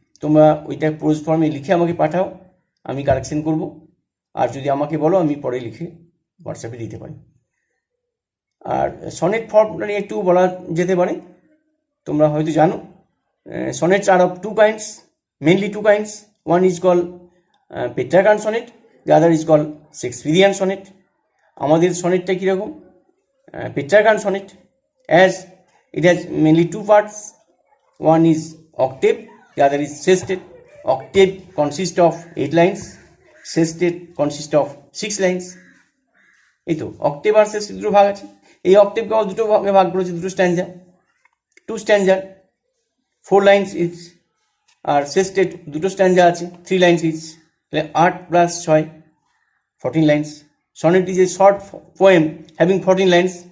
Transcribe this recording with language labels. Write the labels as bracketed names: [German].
[Bangla] তোমরা ওইটা প্রোজ ফর্মে লিখে আমাকে পাঠাও, আমি কারেকশন করব। আর যদি আমাকে বলো আমি পরে লিখে হোয়াটসঅ্যাপে দিতে পারি। আর সনেট ফর্মটা নিয়ে একটু বলা যেতে পারে। তোমরা হয়তো জানো [English] Sonnets are of 2 kinds, mainly 2 kinds. One is called Petrarchan sonnet, the other is called Shakespearean sonnet. [Bangla] আমাদের সনেটটা কীরকম, [English] Petrarchan sonnet, as it has mainly 2 parts. One is octave, the other is sestet. Octave consists of 8 lines, sestet consists of 6 lines. [Bangla] এই তো octave আর সেস্টেট দুটো ভাগ আছে। এই অক্টেভকে দুটো ভাগে ভাগ করেছে, দুটো স্ট্যান্ডা, [English] 2 stanza, 4 lines each। [Bangla] আর সেস্টেট দুটো স্ট্যান্ডা আছে, [English] 3 lines each, [Bangla] তাহলে 8 + 6, 14 lines. [English] Sonnet is a short poem having 14 lines.